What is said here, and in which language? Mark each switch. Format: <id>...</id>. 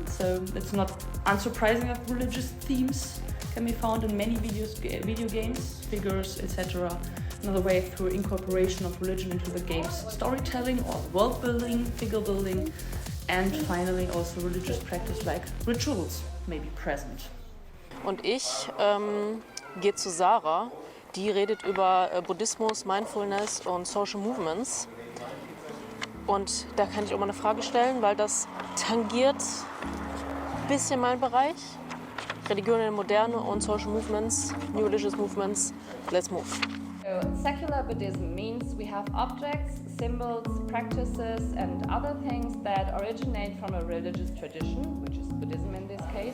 <en>So it's not unsurprising that religious themes can be found in many video games, figures, etc. Another way through incorporation of religion into the game's storytelling or world building, figure building, and finally also religious practice like rituals may be present.</en> <de>Und ich gehe zu Sarah, die redet über Buddhismus, Mindfulness und Social Movements. Und da kann ich auch mal eine Frage stellen, weil das tangiert ein bisschen meinen Bereich. Religion in der Moderne und Social Movements, New Religious Movements. Let's move.</de> <en>So, secular Buddhism means we have objects, symbols, practices and other things that originate from a religious tradition, which is Buddhism in this case.</en>